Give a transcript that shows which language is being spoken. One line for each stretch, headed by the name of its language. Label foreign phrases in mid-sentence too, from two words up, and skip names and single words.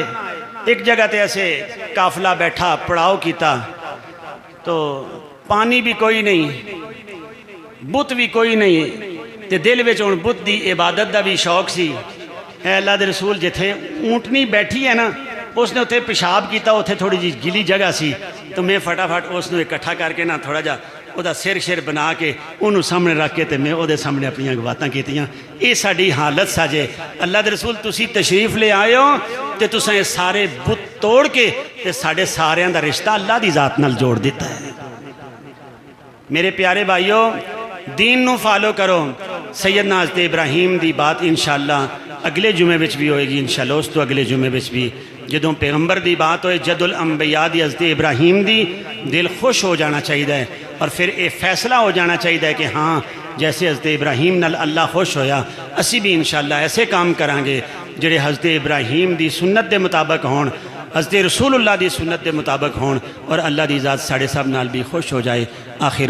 Punjabi: ایک جگہ تے ایسے قافلہ بیٹھا پڑاؤ کیتا تو پانی بھی کوئی نہیں، بت بھی کوئی نہیں، تے دل وچ ہن بت دی عبادت دا بھی شوق سی۔ اے اللہ دے رسول جتھے اونٹنی بیٹھی ہے نا اس نے اتھے پیشاب کیتا، اتھے تھوڑی جی گلی جگہ سی تو میں فٹافٹ اس نے اکٹھا کر کے نا تھوڑا جا او دا سر بنا کے انہوں سامنے رکھ کے تے میں او دے سامنے اپنی باتاں کیتیاں۔ اے ساڑی حالت ساجے اللہ دے رسول تسی تشریف لے آئے ہو تے تساں یہ سارے بت توڑ کے تے ساڑے ساریاں دا رشتہ اللہ دی ذات نال جوڑ دیتا ہے۔ میرے پیارے بھائیو دین نو فالو کرو۔ سیدنا حضرت ابراہیم دی بات انشاءاللہ اگلے جمعے بچ بھی ہوئے گی، انشاءاللہ اس تو اگلے جمعے بچ بھی جدوں پیغمبر دی بات ہوئے جد الانبیاء دی حضرت ابراہیم دی دل خوش ہو جانا چاہیے، اور پھر یہ فیصلہ ہو جانا چاہیے کہ ہاں جیسے حضرت ابراہیم نال اللہ خوش ہویا اسی بھی انشاءاللہ ایسے کام کرانگے جڑے حضرت ابراہیم دی سنت دے مطابق ہون، حضرت رسول اللہ دی سنت دے مطابق ہون، اور اللہ دی ذات ساڑھے سب نال بھی خوش ہو جائے۔